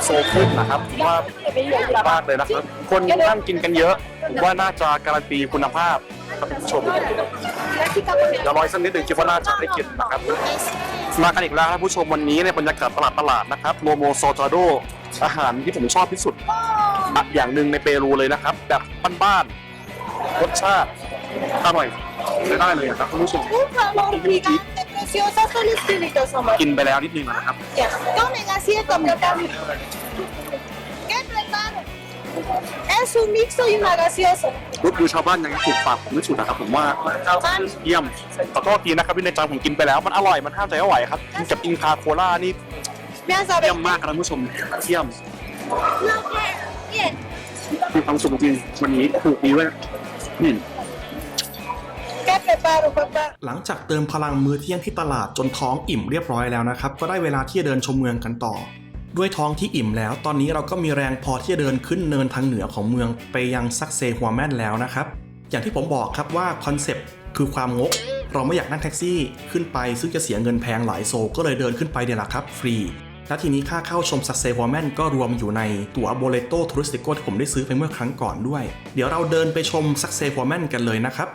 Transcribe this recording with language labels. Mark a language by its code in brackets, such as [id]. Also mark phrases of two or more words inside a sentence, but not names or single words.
[th] โซครึ่งนะครับผมว่าถูกมากเลยนะครับคนนั่งกินกันเยอะผมว่าน่าจะการันตีคุณภาพท่านผู้ชมเดี๋ยวรออีกสักนิดหนึ่งคิดว่าน่าจะได้กินนะครับมากันอีกแล้วท่านผู้ชมวันนี้ในบรรยากาศตลาดนะครับโลโมซอตาโดอาหารที่ผมชอบที่สุดอย่างหนึ่งในเปรูเลยนะครับแบบบ้านๆรสชาติอร่อยได้เลยครับท่านผู้ชม [es] Un favor gigante, preciosa, solicito, amor. [th] กินไปแล้วนิดนึงนะครับ [es] Tomen asiento, mi amor. ¿Qué preparo? Es un mixto y una gaseosa. [th] รูปดูชาวบ้านยังถูกปากผมที่สุดนะครับผมว่าเยี่ยมขอโทษทีนะครับที่ในจานผมกินไปแล้วมันอร่อยมันห้ามใจไม่ไหวครับกินกับอินคาโคล่านี่ [es] Me has [th] เยี่ยม [es] sabido. [th] มากครับท่านผู้ชมเยี่ยม [es] Bien. [th] มีความสุขจริงวันนี้ถูกดีด้วยนี่ [es] ¿Qué preparo, papá? [th] หลังจากเติมพลังมื้อเที่ยงที่ตลาดจนท้องอิ่มเรียบร้อยแล้วนะครับก็ได้เวลาที่จะเดินชมเมืองกันต่อ ด้วยท้องที่อิ่มแล้วตอนนี้เราก็มีแรงพอที่จะเดินขึ้นเนินทางเหนือของเมืองไปยังซักเซฮัวแมนแล้วนะครับอย่างที่ผมบอกครับว่าคอนเซปต์คือความงกเราไม่อยากนั่งแท็กซี่ขึ้นไปซึ่งจะเสียเงินแพงหลายโซก็เลยเดินขึ้นไปเนี่ยแหละครับฟรีและทีนี้ค่าเข้าชมซักเซฮัวแมนก็รวมอยู่ในตั๋วโบเลโตทัวริสติโกที่ผมได้ซื้อไปเมื่อครั้งก่อนด้วยเดี๋ยวเราเดินไปชมซักเซฮัวแมนกันเลยนะครับ